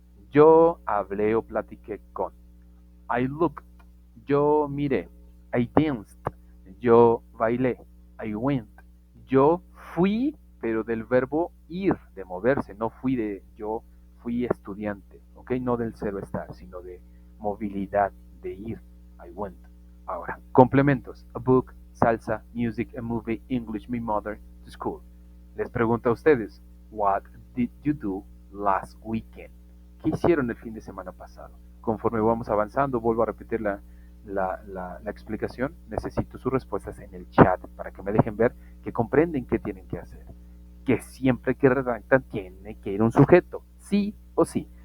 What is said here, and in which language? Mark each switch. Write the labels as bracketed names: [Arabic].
[Spanish] Yo hablé o platiqué con. I looked. Yo miré. I danced. Yo bailé. I went. Yo fui, pero del verbo ir, de moverse. No fui de yo fui estudiante, ¿ok? No del cero estar, sino de movilidad, de ir. I went. Ahora, complementos. [English] A book, salsa, music, a movie, English, my mother, to school. Les pregunto a ustedes, what did you do last weekend? [Spanish] ¿Qué hicieron el fin de semana pasado? Conforme vamos avanzando, vuelvo a repetir la explicación. Necesito sus respuestas en el chat para que me dejen ver que comprenden qué tienen que hacer. Que siempre que redactan tiene que ir un sujeto, sí o sí.